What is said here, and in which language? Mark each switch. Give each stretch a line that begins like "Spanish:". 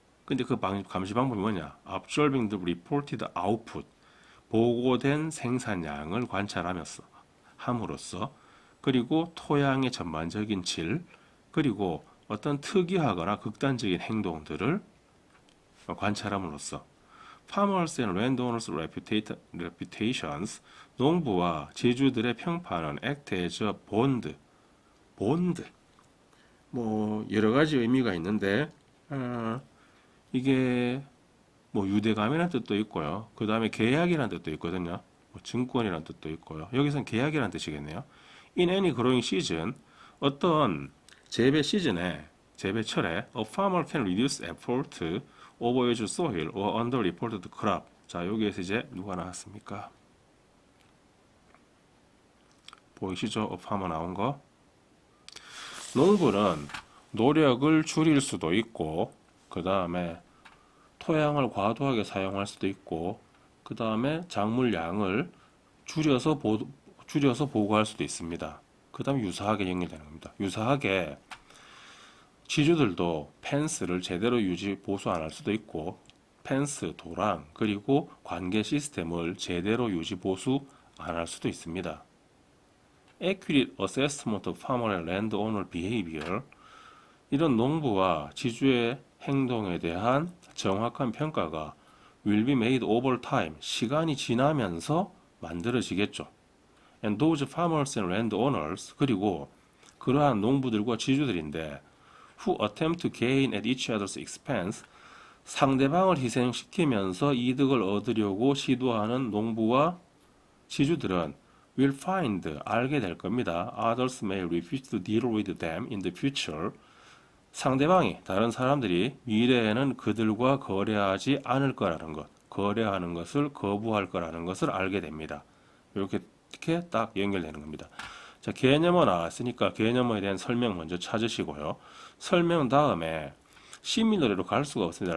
Korean: 근데 그 감시 방법이 뭐냐?
English: Observing the reported output,
Korean: 보고된 생산량을 관찰하면서 함으로써, 그리고 토양의 전반적인 질, 그리고 어떤 특이하거나 극단적인 행동들을 관찰함으로써
English: Farmers and landowners reputations,
Korean: 농부와 지주들의 평판은
English: act as a bond,
Korean: 뭐 여러 가지 의미가 있는데 이게 뭐 유대감이라는 뜻도 있고요. 그 다음에 계약이라는 뜻도 있거든요. 뭐 증권이라는 뜻도 있고요. 여기서는 계약이라는 뜻이겠네요.
English: In any growing season,
Korean: 어떤 재배 시즌에, 재배철에
English: a farmer can reduce effort, overuse soil or underreported crop.
Korean: 자, 여기에서 이제 누가 나왔습니까? 보이시죠? a farmer 나온 거. 농부는 노력을 줄일 수도 있고, 그 다음에 토양을 과도하게 사용할 수도 있고, 그 다음에 작물량을 줄여서 보고할 수도 있습니다. 그 다음에 유사하게 연결되는 겁니다. 유사하게 지주들도 펜스를 제대로 유지 보수 안 할 수도 있고, 펜스, 도랑, 그리고 관계 시스템을 제대로 유지 보수 안 할 수도 있습니다.
English: Accurate assessment of farmer and landowner behavior,
Korean: 이런 농부와 지주의 행동에 대한 정확한 평가가
English: will be made over time.
Korean: 시간이 지나면서 만들어지겠죠.
English: And those farmers and landowners,
Korean: 그리고 그러한 농부들과 지주들인데
English: who attempt to gain at each other's expense,
Korean: 상대방을 희생시키면서 이득을 얻으려고 시도하는 농부와 지주들은
English: will find,
Korean: 알게 될 겁니다.
English: Others may refuse to deal with them in the future.
Korean: 상대방이, 다른 사람들이 미래에는 그들과 거래하지 않을 거라는 것, 거래하는 것을 거부할 거라는 것을 알게 됩니다. 이렇게 딱 연결되는 겁니다. 자, 개념어 나왔으니까 개념어에 대한 설명 먼저 찾으시고요. 설명 다음에 시밀러리로 갈 수가 없습니다.